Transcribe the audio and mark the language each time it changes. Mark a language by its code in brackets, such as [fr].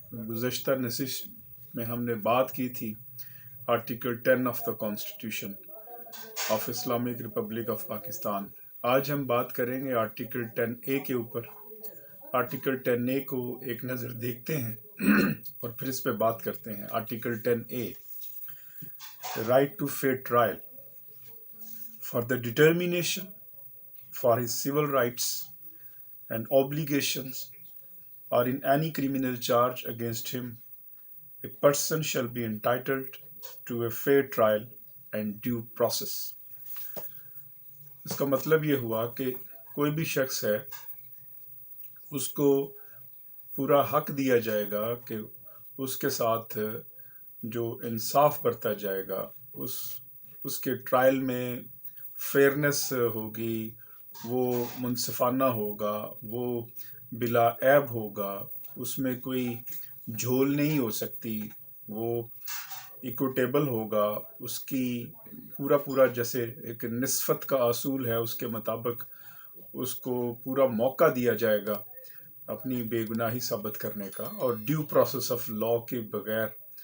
[hi] गुज़श्ता नशिस्त में हमने बात की थी article 10 of the constitution of Islamic Republic of Pakistan. आज हम बात करेंगे आर्टिकल 10A के ऊपर। आर्टिकल 10A को एक नज़र देखते हैं और फिर इस पर बात करते हैं। [en] Article 10A, right to fair trial for the determination for his civil rights and obligations or in any criminal charge against him, a person shall be entitled to a fair trial and due process. [hi] इसका मतलब ये हुआ कि कोई भी शख्स है, उसको पूरा हक दिया जाएगा कि उसके साथ जो इंसाफ बरता जाएगा, उसके ट्रायल में फेयरनेस होगी, वो मुनसिफाना होगा, वो बिला ऐब होगा, उसमें कोई झोल नहीं हो सकती, वो इक्विटेबल होगा, उसकी पूरा जैसे एक निस्फत का असूल है, उसके मुताबिक उसको पूरा मौका दिया जाएगा अपनी बेगुनाही साबित करने का, और ड्यू प्रोसेस ऑफ लॉ के बगैर